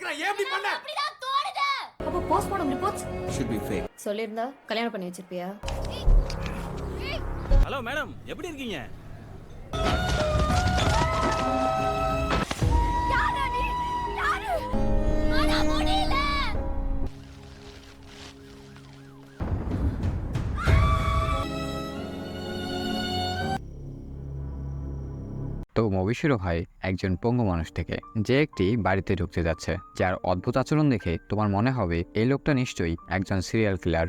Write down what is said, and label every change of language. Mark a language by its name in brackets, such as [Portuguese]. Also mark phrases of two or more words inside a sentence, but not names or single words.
[Tamil] எப்படி பண்ண? அப்படிதான் தோணுது. [English] அப்ப postmortem reports Should be fake. [Tamil] சொல்லியிருந்தா கல்யாணம் பண்ணி வச்சிருப்பியா? [English] hello madam, [Tamil] எப்படி இருக்கீங்க? யாரு நீ? யாரு? ஆனா முடியல. [Bangla] তো মুভি শুরু হয় একজন পঙ্গু মানুষ থেকে, যে একটি বাড়িতে ঢুকতে যাচ্ছে, যার অদ্ভুত আচরণ দেখে তোমার মনে হবে এই লোকটা নিশ্চয়ই একজন সিরিয়াল কিলার।